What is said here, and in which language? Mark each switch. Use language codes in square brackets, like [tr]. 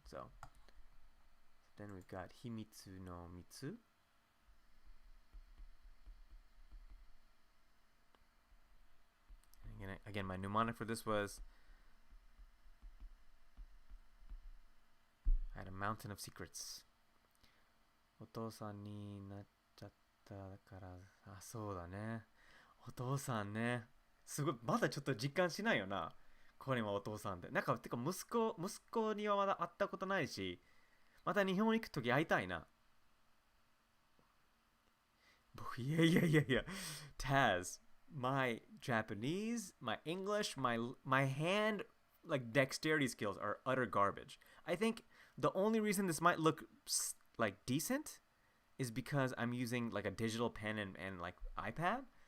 [en] So then we've got Himitsu no Mitsu. And again, my mnemonic for this was I had a mountain of secrets. [ja] お父さんになっちゃったから、あ、そうだね。お父さんね。すごい、まだちょっと実感しないよな。これはお父さんで。なんか、てか息子にはまだ会ったことないし、また日本行くとき会いたいな。いや。 [en] Taz, my Japanese, my English, my hand, like, dexterity skills are utter garbage. I think the only reason this might look like decent is because I'm using like a digital pen and like iPad.